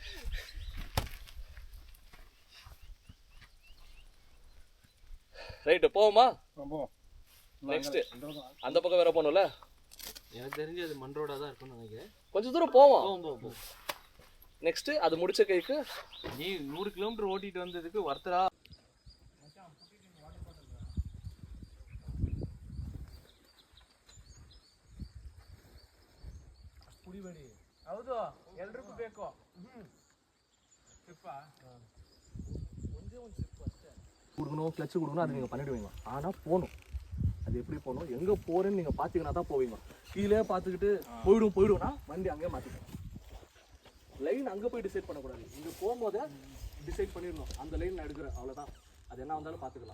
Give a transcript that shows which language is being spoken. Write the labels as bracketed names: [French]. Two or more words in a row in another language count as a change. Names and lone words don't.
[Tamil] ரைட்டு போவோமா? நெக்ஸ்ட் அந்த பக்கம் வேற போகணும்ல. எனக்கு தெரிஞ்சு அது மண் ரோடா தான் இருக்கும்னு நினைக்கிறேன். கொஞ்சம் தூரம் போவோம். நெக்ஸ்ட் அது முடிச்ச கைக்கு நீ 100 கிலோமீட்டர் ஓட்டிட்டு வந்ததுக்கு வர்த்தரா. [Kannada] ಪುಡಿಬೇಡಿ ಹೌದು ಎಲ್ರಿಗೂ ಬೇಕು ಟ್ರಿಪ್ಪಾ ಒಂದೇ ಒಂದು ಟ್ರಿಪ್ ಅಷ್ಟೇ [Tamil] கொடுக்கணும் கிளட்ச் கொடுக்கணும் அது நீங்கள் பண்ணிடுவீங்க. ஆனால் போகணும். அது எப்படி போகணும் எங்கே போகிறேன்னு நீங்கள் பார்த்தீங்கன்னா தான் போவீங்க. கீழே பார்த்துக்கிட்டு போயிடும்னா வண்டி அங்கேயே மாற்றிக்கணும். லைன் அங்கே போய் டிசைட் பண்ணக்கூடாது, இங்கே போகும்போதே டிசைட் பண்ணிடணும் அந்த லைன் நான் எடுக்கிறேன், அவ்வளோதான், அது என்ன வந்தாலும் பார்த்துக்கலாம்.